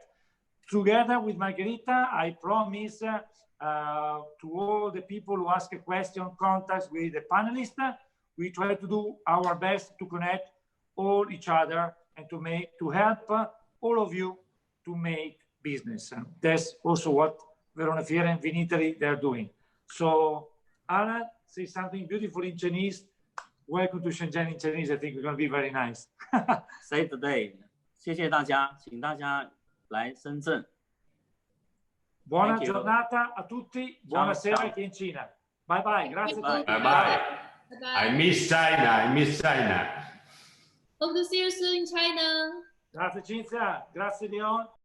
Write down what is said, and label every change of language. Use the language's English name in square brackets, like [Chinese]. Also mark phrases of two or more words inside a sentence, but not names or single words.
[English] Together with Margherita, I promise to all the people who ask a question, contacts with the panelists, we try to do our best to connect all each other and to help all of you to make business. And that's also what Verona Fiere and Vinitaly, they're doing. So Alan, say something beautiful in Chinese. Welcome to Shenzhen in Chinese. I think it's going to be very nice. Save the day. [Chinese] 谢谢大家，请大家来深圳。 [Italian] Buona giornata a tutti. Buonasera anche in Cina. [English] Bye bye. [Italian] Grazie a tutti. [English] Bye bye. I miss China. I miss China. Hope to see you soon in China. [Italian] Grazie Cinzia. Grazie Leon.